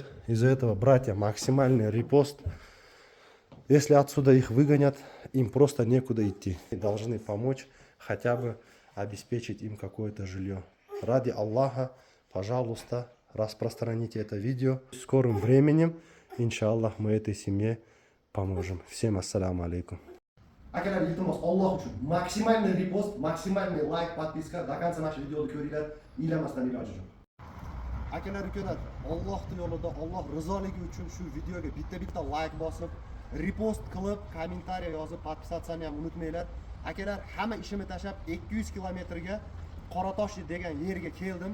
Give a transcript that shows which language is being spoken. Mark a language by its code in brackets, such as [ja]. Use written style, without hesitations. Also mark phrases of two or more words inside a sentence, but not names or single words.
[ru] Из-за этого, братья, максимальный репост. Если отсюда их выгонят, им просто некуда идти. И должны помочь, хотя бы обеспечить им какое-то жилье. Ради Аллаха, пожалуйста, распространите это видео. В скором времени, иншаллах, мы этой семье поможем. Всем [ar] السلام عليكم. [uz] Akalar, iltimos, Alloh uchun [ru] максимальный репост, [uz] maksimalniy like, подписка. [ru] До конца нашего видео [uz] ko'ringlar, ilamasdan iloji yo'q. Akalar, ukalar, Allohning yo'lida, Alloh rizoligi uchun shu videoga bitta like bosib, repost qilib, kommentariy yozib, podpisatsiyani ham unutmanglar. Akalar, hamma ishimni tashlab 200 kilometrga Qoratosh degan yerga keldim.